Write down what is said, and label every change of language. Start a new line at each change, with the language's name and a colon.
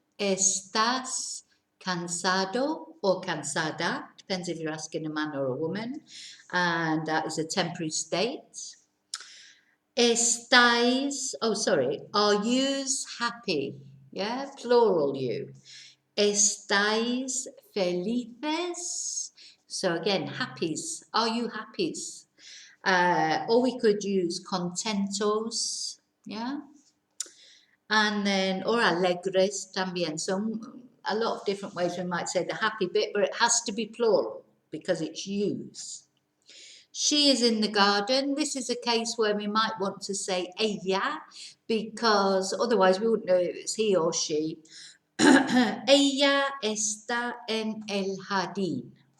Spanish: ¿Estás cansado or cansada?
English: Depends if you're asking a man or a woman. And that is a temporary state. Estáis, are yous happy? Yeah, plural you. ¿Estáis felices? So again, happies. Are you happies? Or we could use contentos, yeah? And then, or
Spanish: alegres también.
English: So a lot of different ways we might say the happy bit, but it has to be plural because it's yous. She is in the garden. This is a case where we might want to say ella because otherwise we wouldn't know if it's he or she.
Spanish: Ella está en el jardín.